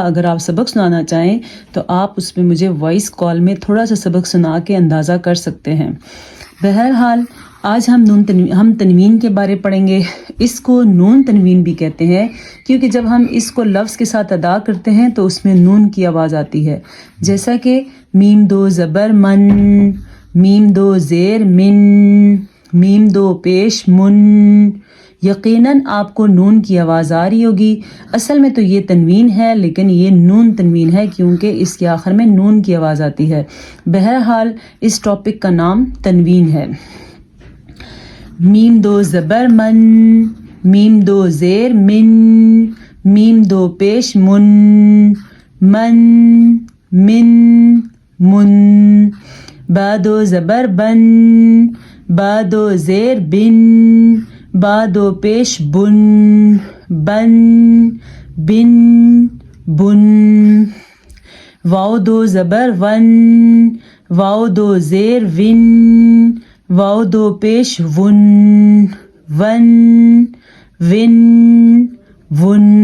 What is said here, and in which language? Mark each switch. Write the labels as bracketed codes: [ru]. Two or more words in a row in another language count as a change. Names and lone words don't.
[ur] اگر آپ سبق سنانا چاہیں تو آپ اس میں مجھے [en] voice call [ur] میں تھوڑا سا سبق سنا کے اندازہ کر سکتے ہیں۔ بہرحال آج ہم تنوین کے بارے پڑھیں گے۔ اس کو نون تنوین بھی کہتے ہیں، کیونکہ جب ہم اس کو لفظ کے ساتھ ادا کرتے ہیں تو اس میں نون کی آواز آتی ہے، جیسا کہ میم 2 زبر من، میم 2 زیر من، میم 2 پیش من۔ یقیناً آپ کو نون کی آواز آ رہی ہوگی۔ اصل میں تو یہ تنوین ہے، لیکن یہ نون تنوین ہے کیونکہ اس کے آخر میں نون کی آواز آتی ہے۔ بہرحال اس ٹاپک کا نام تنوین ہے۔ میم 2 زبر من، میم 2 زیر من، میم 2 پیش من، من، من، من۔ با 2 زبر بن، با 2 زیر بن، با 2 پیش بن، بن، بن، بن۔ واو 2 زبر ون، واو 2 زیر ون، واو 2 پیش ون، ون، ون، ون۔